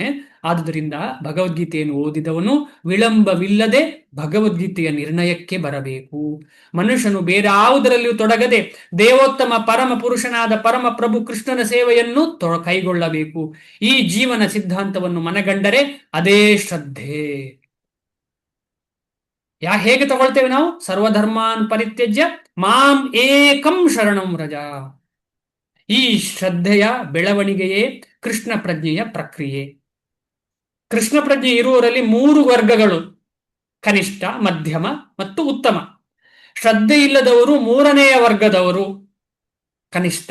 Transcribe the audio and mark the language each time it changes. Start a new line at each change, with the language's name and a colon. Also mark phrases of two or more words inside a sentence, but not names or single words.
Kannada: ಆದುದರಿಂದ ಭಗವದ್ಗೀತೆಯನ್ನು ಓದಿದವನು ವಿಳಂಬವಿಲ್ಲದೆ ಭಗವದ್ಗೀತೆಯ ನಿರ್ಣಯಕ್ಕೆ ಬರಬೇಕು. ಮನುಷ್ಯನು ಬೇರೆ ಯಾವುದರಲ್ಲಿಯೂ ತೊಡಗದೆ ದೇವೋತ್ತಮ ಪರಮ ಪುರುಷನಾದ ಪರಮ ಪ್ರಭು ಕೃಷ್ಣನ ಸೇವೆಯನ್ನು ಕೈಗೊಳ್ಳಬೇಕು. ಈ ಜೀವನ ಸಿದ್ಧಾಂತವನ್ನು ಮನಗಂಡರೆ ಅದೇ ಶ್ರದ್ಧೆ. ಹೇಗೆ ತಗೊಳ್ತೇವೆ ನಾವು?
Sanskrit: ಸರ್ವಧರ್ಮಾನ್ ಪರಿತ್ಯಜ್ಯ ಮಾಂ ಏಕಂ ಶರಣಂ ವ್ರಜ.
Kannada: ಈ ಶ್ರದ್ಧೆಯ ಬೆಳವಣಿಗೆಯೇ ಕೃಷ್ಣ ಪ್ರಜ್ಞೆಯ ಪ್ರಕ್ರಿಯೆ. ಕೃಷ್ಣ ಪ್ರಜ್ಞೆ ಇರುವವರಲ್ಲಿ 3 ವರ್ಗಗಳು: ಕನಿಷ್ಠ, ಮಧ್ಯಮ ಮತ್ತು ಉತ್ತಮ. ಶ್ರದ್ಧೆ ಇಲ್ಲದವರು 3ನೇ ವರ್ಗದವರು, ಕನಿಷ್ಠ.